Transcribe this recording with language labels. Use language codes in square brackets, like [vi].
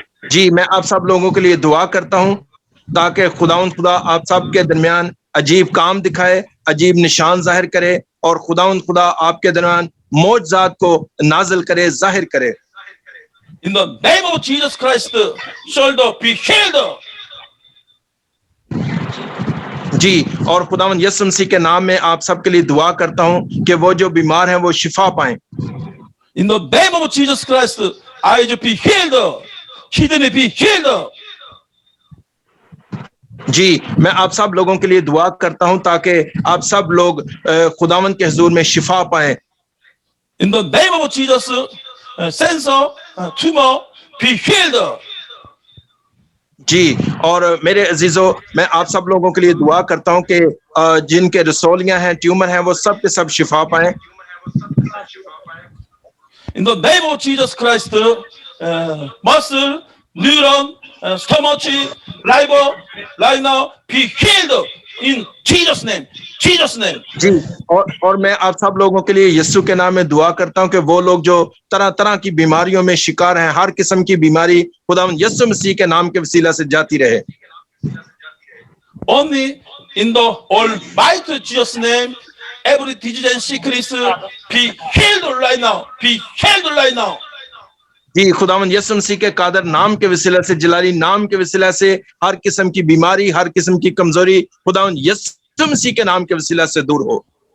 [hi] जी, मैं आप सब लोगों के लिए दुआ करता हूं ताकि खुदा आप सब के दरमियान अजीब काम दिखाए, अजीब निशान जाहिर करे, और खुदा आपके दरमियान मौजज़ात को नाज़िल करे, जाहिर करे। [en] In the name of Jesus Christ, shoulder be healed. [hi] जी, और खुदावंद यीशु मसीह के नाम में आप सब के लिए दुआ करता हूं कि वो जो बीमार हैं वो शिफा पाएं। [en] In the name of Jesus Christ, eyes be healed, kidney be healed. [hi] जी, मैं आप सब लोगों के लिए दुआ करता हूं ताकि आप सब लोग खुदावंद के हुजूर में शिफा पाएं। [en] In the name of Jesus, cancer, tumor be healed. [hi] जी, और मेरे अजीजों, मैं आप सब लोगों के लिए दुआ करता हूं कि जिनके रसौलियां हैं, ट्यूमर हैं, वो सब के सब शिफा पाएं। [en] In the name of Jesus Christ, muscle, neuron, stomach, liver, right now be healed in Jesus' name. Jesus' name. [hi] जी, और मैं आप सब लोगों के लिए यीशु के नाम में दुआ करता हूं कि वो लोग जो तरह तरह की बीमारियों में शिकार हैं, हर किस्म की बीमारी खुदावंद यीशु मसीह के नाम के वसीला से जाती रहे। [en] Only in the Almighty Jesus' name, every disease and sickness be healed right now. Be healed right now. [hi] जी, खुदावंद यीशु मसीह के कादर नाम के वसीला से, जलाली नाम के वसीला से हर किस्म की बीमारी, हर किस्म की कमजोरी खुदावंद यीशु मसीह के नाम के वसीला से दूर हो।